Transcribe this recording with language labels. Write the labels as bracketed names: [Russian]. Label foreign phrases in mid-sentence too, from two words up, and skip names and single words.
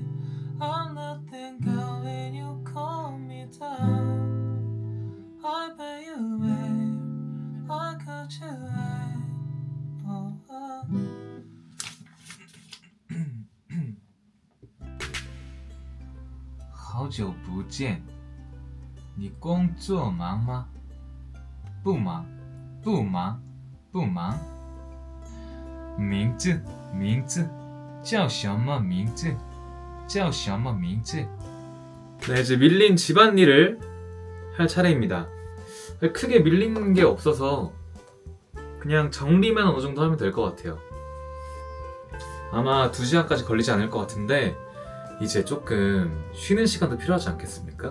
[English] I'm letting go when you calm me down. I pay you way, I cut you away. [Chinese] Oh, oh. 好久不见，你工作忙吗？不忙，不忙，不忙。名字，名字，叫什么名字？叫什么名字？ [Korean] 네, 이제 밀린 집안일을 할 차례입니다. 크게 밀리는 게 없어서 그냥 정리만 어느 정도 하면 될 것 같아요. 아마 2시간까지 걸리지 않을 것 같은데 이제 조금 쉬는 시간도 필요하지 않겠습니까?